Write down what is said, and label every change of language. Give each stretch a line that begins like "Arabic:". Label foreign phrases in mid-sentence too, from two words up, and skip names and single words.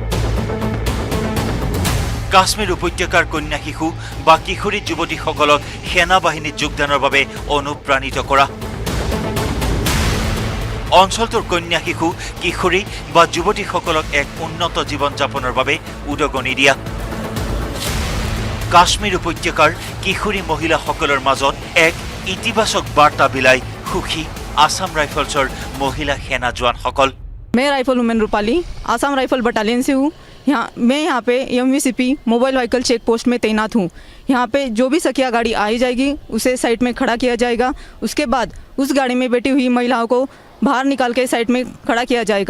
Assamese: কাশ্মীৰ উপত্যকাৰ কন্যা শিশু বা কিশোৰী যুৱতীসকলক সেনা বাহিনীত যোগদানৰ বাবে অনুপ্ৰাণিত কৰা অঞ্চলটোৰ কন্যা শিশু কিশোৰী বা যুৱতীসকলক এক উন্নত জীৱন যাপনৰ বাবে উদগনি দিয়া কাশ্মীৰ উপত্যকাৰ কিশোৰী মহিলাসকলৰ মাজত এক ইতিবাচক বাৰ্তা বিলাই সুখী আসাম ৰাইফলছৰ মহিলা সেনা জোৱানসকল
Hindi: मैं
English: rifle women
Hindi: रूपाली आसाम राइफल बटालियन से हूँ मैं यहाँ पे MVCP
English: mobile vehicle check post
Hindi: में तैनात हूँ। यहाँ पे जो भी सखिया गाड़ी आई जाएगी उसे साइड में खड़ा किया जाएगा। उसके बाद उस गाड़ी में बैठी हुई महिलाओं को बाहर निकाल के साइड में खड़ा किया जाएगा।